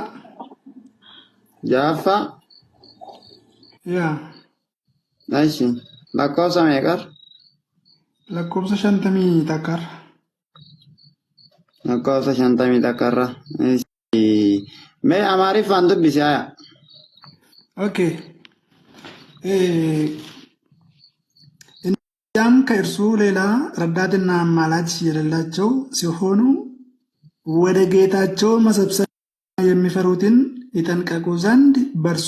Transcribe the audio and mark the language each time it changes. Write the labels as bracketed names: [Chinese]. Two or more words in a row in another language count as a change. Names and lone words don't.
[Oromo] Jaaffaa. Yaa Aishi. Lakkoofsa meeqar? lakkoofsa 50 takkar. Lakkoofsa 50 takkarra. Mee Amaariffaan dubbisi aya. Okay. [Amharic] ያም ከእርሱ ሌላ ረዳትና አማላጅ የሌላቸው ሲሆኑ ወደ ጌታቸው መሰብሰብ የሚፈሩትን ይጠንቀቁ ዘንድ በእርሱ